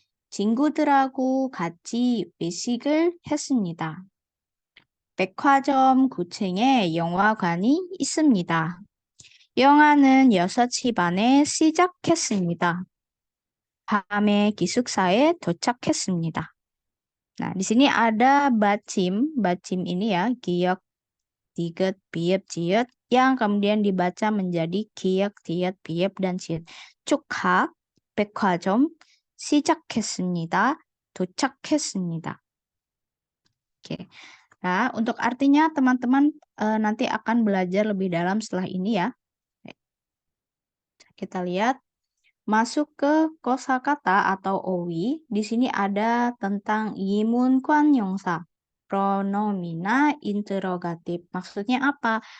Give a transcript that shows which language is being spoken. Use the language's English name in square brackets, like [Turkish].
[Korean] 친구들하고 같이 외식을 했습니다. 백화점 9층에 영화관이 있습니다. 영화는 6시 반에 시작했습니다. 밤에 기숙사에 도착했습니다. [Indonesian] Nah, di sini ada bacim. Bacim ini ya, giok, tiget, piep, ciet, yang kemudian dibaca menjadi kiek, tiet, piep, dan ciet. [Korean] 축하, 백화점, 시작했습니다, 도착했습니다. [Indonesian] Oke. Nah, untuk artinya teman-teman nanti akan belajar lebih dalam setelah ini ya. Kita lihat. Masuk ke kosakata atau owi, di sini ada tentang yimun kwan yongsa, pronomina interrogatif. Maksudnya apa?